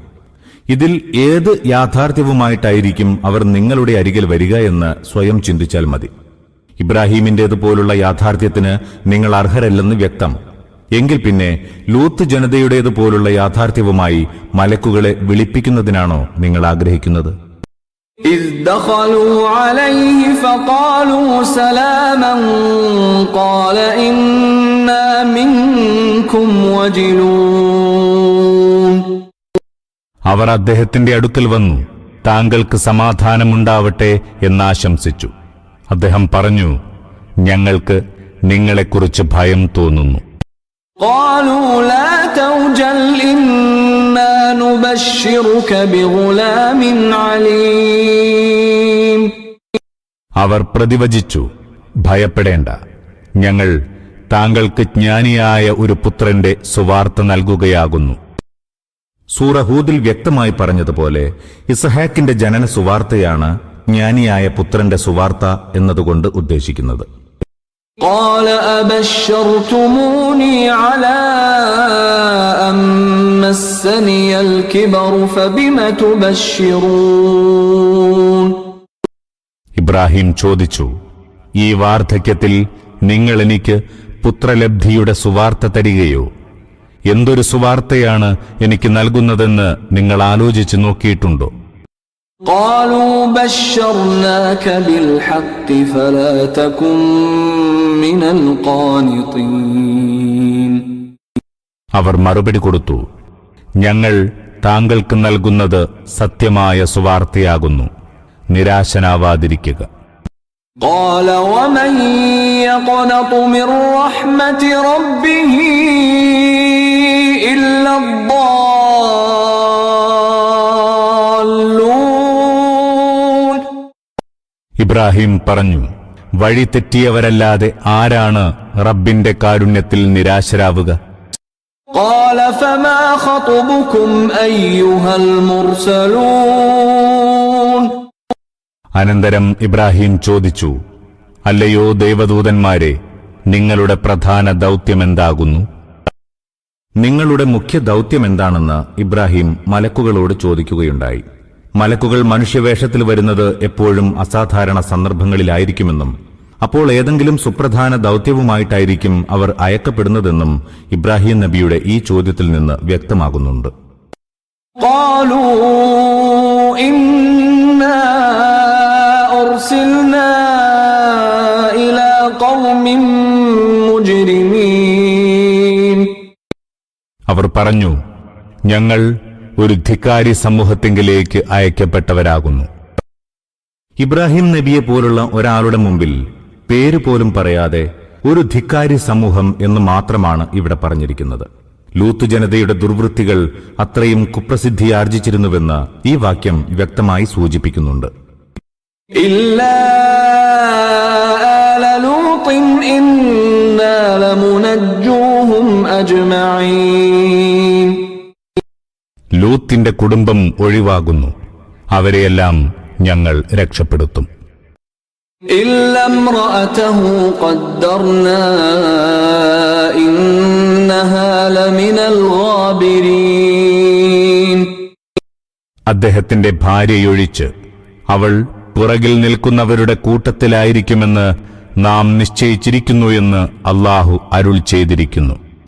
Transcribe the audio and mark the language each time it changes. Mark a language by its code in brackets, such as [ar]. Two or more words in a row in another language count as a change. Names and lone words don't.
[ml] ഇതിൽ ഏത് യാഥാർത്ഥ്യവുമായിട്ടായിരിക്കും അവർ നിങ്ങളുടെ അരികിൽ വരിക എന്ന് സ്വയം ചിന്തിച്ചാൽ മതി. ഇബ്രാഹീമിന്റേതുപോലുള്ള യാഥാർത്ഥ്യത്തിന് നിങ്ങൾ അർഹരല്ലെന്ന് വ്യക്തം. എങ്കിൽ പിന്നെ ലൂത്ത് ജനതയുടേതുപോലുള്ള യാഥാർത്ഥ്യവുമായി മലക്കുകളെ വിളിപ്പിക്കുന്നതിനാണോ നിങ്ങൾ ആഗ്രഹിക്കുന്നത്? [ar] إذ دخلوا عليه فقالوا سلاما قال إنا منكم وجلون. [ml] അവർ അദ്ദേഹത്തിന്റെ അടുക്കൽ വന്നു, താങ്കൾക്ക് സമാധാനമുണ്ടാവട്ടെ എന്നാശംസിച്ചു. അദ്ദേഹം പറഞ്ഞു, ഞങ്ങൾക്ക് നിങ്ങളെക്കുറിച്ച് ഭയം തോന്നുന്നു. [ar] قالوا لا توجل إنا نبشرك بغلام عليم. [ml] അവർ പ്രതിവചിച്ചു, ഭയപ്പെടേണ്ട, ഞങ്ങൾ താങ്കൾക്ക് ജ്ഞാനിയായ ഒരു പുത്രന്റെ സുവാർത്ത നൽകുകയാകുന്നു. സൂറ ഹൂദിൽ വ്യക്തമായി പറഞ്ഞതുപോലെ ഇസ്ഹാക്കിന്റെ ജനന സുവാർത്തയാണ് ജ്ഞാനിയായ പുത്രന്റെ സുവാർത്ത എന്നതുകൊണ്ട് ഉദ്ദേശിക്കുന്നത്. [ar] قال أبشرتموني على أن مسني الكبر فبم تبشرون. [ml] ഇബ്രാഹിം ചോദിച്ചു, ഈ വാർദ്ധക്യത്തിൽ നിങ്ങൾ എനിക്ക് പുത്രലബ്ധിയുടെ സുവാർത്ത തരികയോ? എന്തൊരു സുവാർത്തയാണ് എനിക്ക് നൽകുന്നതെന്ന് നിങ്ങൾ ആലോചിച്ചു നോക്കിയിട്ടുണ്ടോ? [ar] قالوا بشرناك بالحق فلا تكن من القانطين. [ml] അവർ മറുപടി കൊടുത്തു, ഞങ്ങൾ താങ്കൾക്ക് നൽകുന്നത് സത്യമായ സുവാർത്തയാകുന്നു, നിരാശനാവാതിരിക്കുക. [ar] قال ومن يقنط من رحمة ربه إلا الضالون. [ml] ഇബ്രാഹിം പറഞ്ഞു, വഴി തെറ്റിയവരല്ലാതെ ആരാണ് റബ്ബിന്റെ കാരുണ്യത്തിൽ നിരാശരാവുക? [ar] قال فما خطبكم أيها المرسلون. [ml] അനന്തരം ഇബ്രാഹിം ചോദിച്ചു, അല്ലയോ ദൈവദൂതന്മാരെ, നിങ്ങളുടെ പ്രധാന ദൗത്യമെന്താകുന്നു? നിങ്ങളുടെ മുഖ്യ ദൗത്യമെന്താണെന്ന് ഇബ്രാഹിം മലക്കുകളോട് ചോദിക്കുകയുണ്ടായി. മലക്കുകൾ മനുഷ്യവേഷത്തിൽ വരുന്നത് എപ്പോഴും അസാധാരണ സന്ദർഭങ്ങളിലായിരിക്കുമെന്നും അപ്പോൾ ഏതെങ്കിലും സുപ്രധാന ദൗത്യവുമായിട്ടായിരിക്കും അവർ അയക്കപ്പെടുന്നതെന്നും ഇബ്രാഹിം നബിയുടെ ഈ ചോദ്യത്തിൽ നിന്ന് വ്യക്തമാകുന്നുണ്ട്. [ar] قالوا إنا أرسلنا إلى قوم مجرمين. [ml] അവർ പറഞ്ഞു, ഞങ്ങൾ ഒരു ധിക്കാരി സമൂഹത്തിങ്കിലേക്ക് അയക്കപ്പെട്ടവരാകുന്നു. ഇബ്രാഹിം നബിയെ പോലുള്ള ഒരാളുടെ മുമ്പിൽ പേരുപോലും പറയാതെ ഒരു ധിക്കാരി സമൂഹം എന്ന് മാത്രമാണ് ഇവിടെ പറഞ്ഞിരിക്കുന്നത്. ലൂത്ത് ജനതയുടെ ദുർവൃത്തികൾ അത്രയും കുപ്രസിദ്ധിയാർജിച്ചിരുന്നുവെന്ന് ഈ വാക്യം വ്യക്തമായി സൂചിപ്പിക്കുന്നുണ്ട്. [ar] إلا آل لوط إنا لمنجوهم أجمعين. [ml] ലൂത്തിന്റെ കുടുംബം ഒഴിവാകുന്നു, അവരെയെല്ലാം ഞങ്ങൾ രക്ഷപ്പെടുത്തും. [ar] إلا امرأته قدرنا إنها لمن الغابرين. [ml] അദ്ദേഹത്തിന്റെ ഭാര്യയൊഴിച്ച് അവൾ പുറകിൽ നിൽക്കുന്നവരുടെ കൂട്ടത്തിലായിരിക്കുമെന്ന് നാം നിശ്ചയിച്ചിരിക്കുന്നു എന്ന് അല്ലാഹു അരുൾ ചെയ്തിരിക്കുന്നു.